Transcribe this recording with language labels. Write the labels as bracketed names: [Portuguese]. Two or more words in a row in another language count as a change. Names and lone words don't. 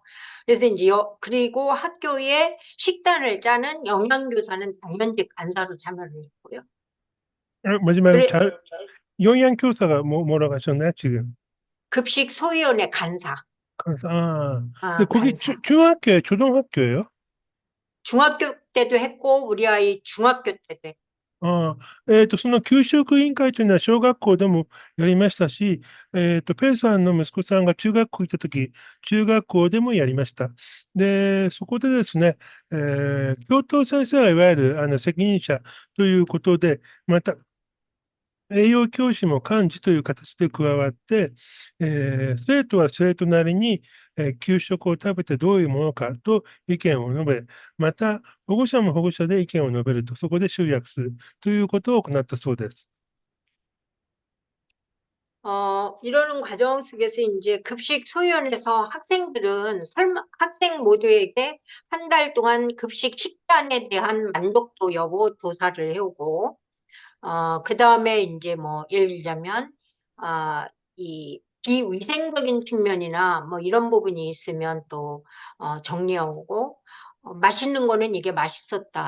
[Korean] 그래서 이제 그리고 학교의 식단을 짜는 영양교사는 당연직 간사로 참여를 했고요. 마지막에 그래 영양교사가 뭐라고 하셨나요, 지금? 급식 소위원회 간사, 아, 근데 거기 간사. 중학교예요, 초등학교예요? 중학교 때도 했고 우리 아이 중학교 때도 했고. [Japanese] ああ、その給食委員会というのは小学校でもやりましたし、ペイさんの息子さんが中学校行ったとき、中学校でもやりました。で、そこでですね、教頭先生がいわゆる責任者ということで、また、栄養教師も幹事という形で加わって、生徒は生徒なりに、給食を食べてどういうものかと意見を述べ、また保護者も保護者で意見を述べると、そこで集約するということを行ったそうです。 [Korean] 이러는 과정 속에서 이제 급식 소위원회에서 학생 모두에게 한 달 동안 급식 식단에 대한 만족도 여부 조사를 해오고, 그 다음에 이제 뭐, 예를 들자면, 이 비위생적인 측면이나 뭐 이런 부분이 있으면 또, 정리하고, 맛있는 거는 이게 맛있었다.